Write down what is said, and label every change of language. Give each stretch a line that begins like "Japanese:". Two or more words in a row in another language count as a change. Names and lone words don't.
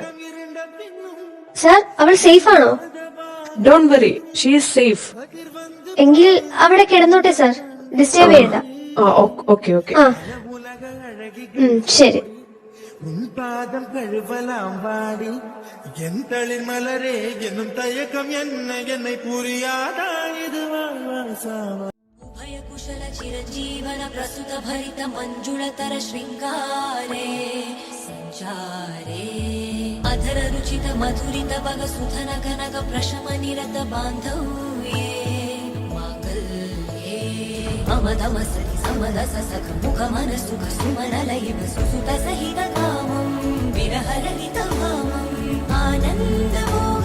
Malayalam: സാർ, അവൾ സേഫ് ആണോ?
English: Don't worry, she is safe.
Malayalam: എങ്കിൽ അവിടെ കിടന്നോട്ടെ സാർ, ഡിസ്റ്റർബ് ചെയ്യണ്ട.
English: Okay okay.
Malayalam: ആ ശരി. പാദം കഴുവലാം വാടി
Tamil: என் மலரே என்னும் தயக்கம் என்ன என்னை புரியாதானிது
Sanskrit: उभय कुशल चिरजीवन प्रसुत भरित मंजुळतर शृंगारे संचारे अधर रुचित मधुरित बग सुधन कनक प्रशम निरत बांधव्ये मांगल्ये अमदम सति समदस सख मुख मन सुख सुमन लयिव सुसुत सहित कामं विरह रहित भामं आनंद